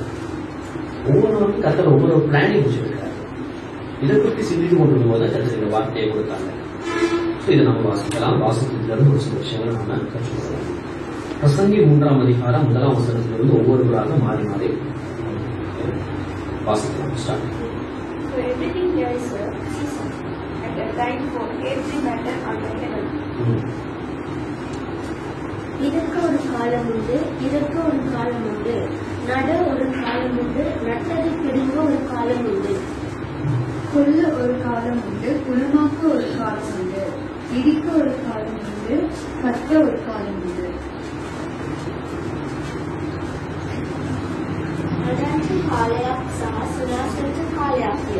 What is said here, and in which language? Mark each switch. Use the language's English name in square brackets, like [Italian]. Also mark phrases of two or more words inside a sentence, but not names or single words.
[Tamil] ஒவ்வொருவருக்கும் கர்த்தர் ஒவ்வொரு பிளானிங் வச்சிருக்காரு. இதை பற்றி சிந்தித்து கொண்டிருக்கும் போது கர்த்தர் இந்த வார்த்தையை கொடுத்தாங்க. இதை நம்ம வாசிக்கலாம். வாசிக்கிறதுல ஒரு சில விஷயங்களை நாம கற்றுக்கொள்ளலாம். பிரசங்கி 3ஆம் அதிகாரம் 1ஆம் வசனத்திலிருந்து ஒவ்வொருவராக மாறி மாறி வாசிக்கலாம். ஸ்டார்ட். [English] For everything there is a season and a time for every matter under heaven. [Tamil] இதற்கு ஒரு காலம் உண்டு, இதற்கு ஒரு காலம் உண்டு, நட ஒரு காலம் உண்டு, நட்டதை பிடுங்க ஒரு காலம் உண்டு, கொல்ல ஒரு காலம் உண்டு, குணமாக்க ஒரு காலம் உண்டு, இடிக்க ஒரு காலம் உண்டு, கற்க ஒரு காலம் உண்டு. [Sinhala] නඩන්ට කාලයක් සහ සුනාසනට කාලයක්ය.